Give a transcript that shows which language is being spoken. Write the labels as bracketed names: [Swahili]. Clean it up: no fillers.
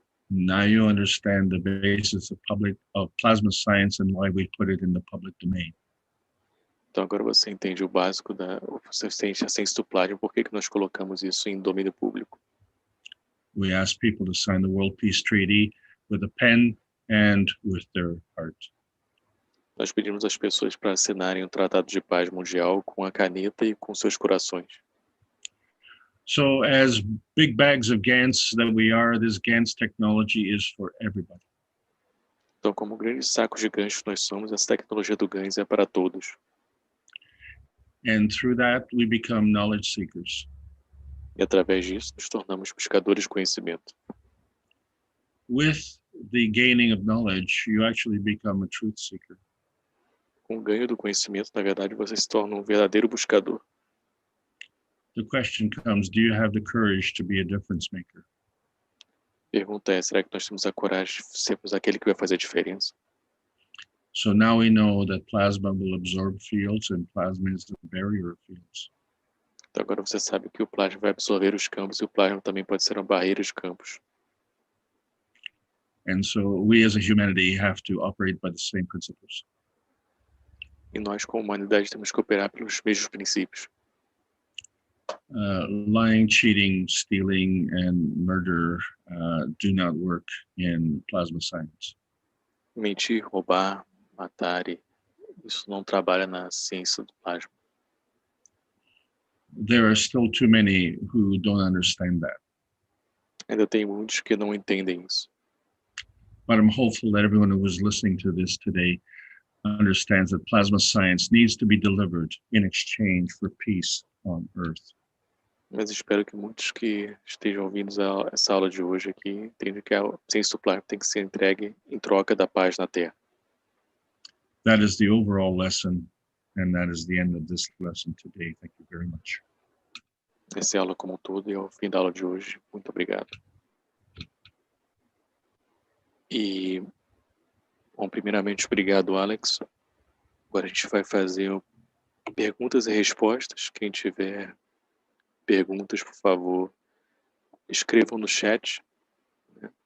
[English] Now you understand the basis of plasma science and why we put it in the public domain. [Portuguese] Então agora você entende o básico você entende a ciência do plasma, por que nós colocamos isso em domínio público. [English] We ask people to sign the World Peace Treaty with a pen and with their heart. [Portuguese] Nós pedimos às pessoas para assinarem o Tratado de Paz Mundial com a caneta e com seus corações. [English] So as big bags of GANs that we are, this GANs technology is for everybody. [Portuguese] Então, como grandes sacos gigantes que nós somos, essa tecnologia do GANs é para todos. [English] And through that, we become knowledge seekers. [Portuguese] E através disso, nos tornamos buscadores de conhecimento. [English] With the gaining of knowledge, you actually become a truth seeker. [Portuguese] Com o ganho do conhecimento, na verdade, você se torna um verdadeiro buscador. [English] The question comes, do you have the courage to be a difference maker? [Portuguese] Pergunta é, será que nós temos a coragem de sermos aquele que vai fazer a diferença? [English] So now we know that plasma will absorb fields and plasma is the barrier of fields. [Portuguese] Então agora você sabe que o plasma vai absorver os campos e o plasma também pode ser uma barreira de campos. [English] And so we as a humanity have to operate by the same principles. [Portuguese] E nós, como humanidade, temos que operar pelos mesmos princípios. [English] Lying, cheating, stealing, and murder do not work in plasma science. [Portuguese] Mentir, roubar, matar e isso não trabalha na ciência do plasma. [English] There are still too many who don't understand that. [Portuguese] Ainda tem muitos que não entendem isso. [English] But I'm hopeful that everyone who is listening to this today understands that plasma science needs to be delivered in exchange for peace on Earth. [Portuguese] Mas espero que muitos que estejam ouvindo essa aula de hoje aqui entendam que a ciência do plasma tem que ser entregue em troca da paz na Terra. [English] That is the overall lesson, and that is the end of this lesson today. Thank you very much. [Portuguese] Essa é a aula como um todo e é o fim da aula de hoje. Muito obrigado. E, bom, primeiramente, obrigado, Alex. Agora a gente vai fazer perguntas e respostas. Quem tiver perguntas, por favor, escrevam no chat, né?